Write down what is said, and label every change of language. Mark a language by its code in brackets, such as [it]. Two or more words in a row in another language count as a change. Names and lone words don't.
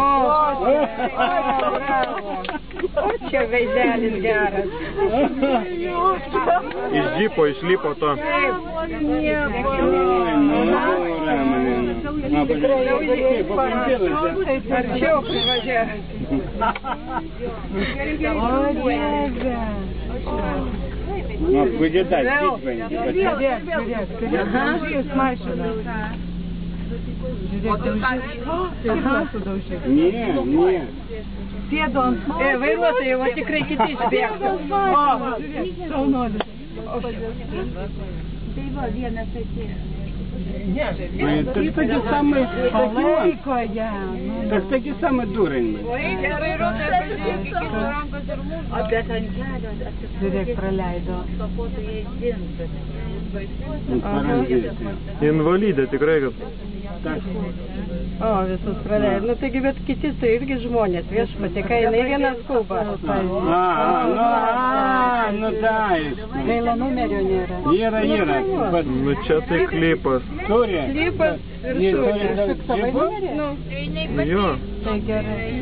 [lt] O čia veidelis geras. Iš džipo išlipo to. Arčiau privažiuoja. [ru] Будет дать, [lt] Vairuotojai, va tikrai kiti išbėgtų. Tai va, vienas atėjo. [ru] Ты таки самый так таки самый дурень. [lt] Žiūrėk, praleido. Invalidė tikrai, kad... O, visus praleido. Nu, taigi, bet kiti tai irgi žmonės, viešpatė, kai jinai vienas skuba. [ru] Ну да. [lt] Gaila numerio nėra. Yra. Nu čia tai klipas. Klipas ir fiksavai numerį? Jo. Tai gerai.